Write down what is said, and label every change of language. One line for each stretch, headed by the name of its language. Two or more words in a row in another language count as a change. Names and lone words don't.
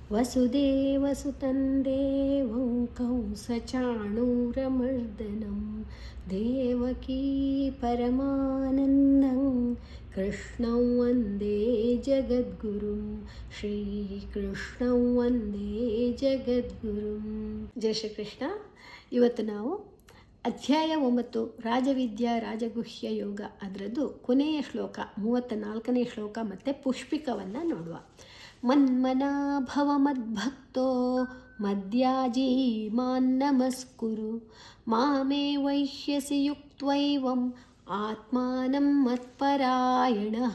Sanskrit: ವಸುದೇವಸುತಂ ದೇವಂ ಕಂಸಚಾಣೂರಮರ್ದನಂ ದೇವಕೀ ಪರಮಾನಂದಂ ಕೃಷ್ಣಂ ವಂದೇ ಜಗದ್ಗುರುಂ ಶ್ರೀಕೃಷ್ಣಂ ವಂದೇ ಜಗದ್ಗುರುಂ.
Kannada: ಜಯ ಶ್ರೀಕೃಷ್ಣ. ಇವತ್ತು ನಾವು ಅಧ್ಯಾಯ 9 ರಾಜವಿದ್ಯಾ ರಾಜಗುಹ್ಯ ಯೋಗ ಅದರದ್ದು ಕೊನೆಯ ಶ್ಲೋಕ 34ನೇ ಶ್ಲೋಕ ಮತ್ತು ಪುಷ್ಪಿಕವನ್ನು ನೋಡುವ.
Sanskrit: ಮನ್ಮನಾಭವ ಮದ್ಭಕ್ತೋ ಮದ್ಯಾಜೀ ಮಾನ್ನಮಸ್ಕುರು ಮಾಮೇ ವೈಶ್ಯಸಿ ಯುಕ್ತ್ವೈವಂ ಆತ್ಮಾನಂ ಮತ್ಪರಾಯಣಃ.